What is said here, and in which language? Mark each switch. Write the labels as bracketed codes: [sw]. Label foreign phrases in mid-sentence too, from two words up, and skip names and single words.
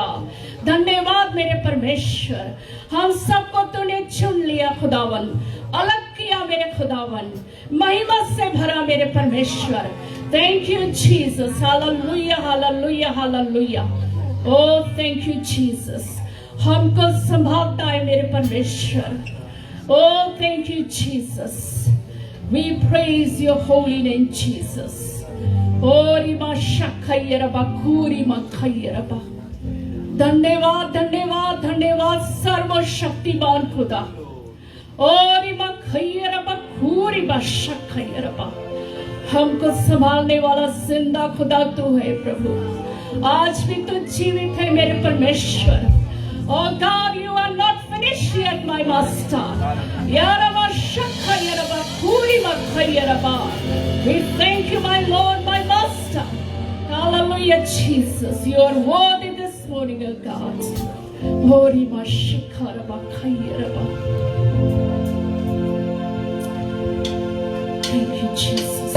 [hi] धन्यवाद मेरे परमेश्वर, हम सबको तूने चुन लिया खुदावन, अलग किया मेरे खुदावन, महिमा से भरा मेरे परमेश्वर। [en] Thank you Jesus, hallelujah hallelujah hallelujah. [hi] ओ [en] thank you Jesus, [hi] हमको संभालता है मेरे परमेश्वर। [en] ओ thank you Jesus, we praise your holy name Jesus। ओ रिमा शखयरबा कुरिमा खयरबा। [hi] धन्यवाद धन्यवाद धन्यवाद सर्वशक्तिमान खुदा। ओ रिमा खयरबा कुरिमा शखयरबा। हमको संभालने वाला जिंदा खुदा तू है प्रभु, आज भी तू जीवित है मेरे परमेश्वर। [en] Oh God, you are not finished yet, my master. Yaraba shakha yaraba kuri makha yaraba. We thank you, my Lord, my master. Hallelujah, Jesus. You are worthy this morning, O God. Hori ma shakha yaraba khayaraba. Thank you, Jesus.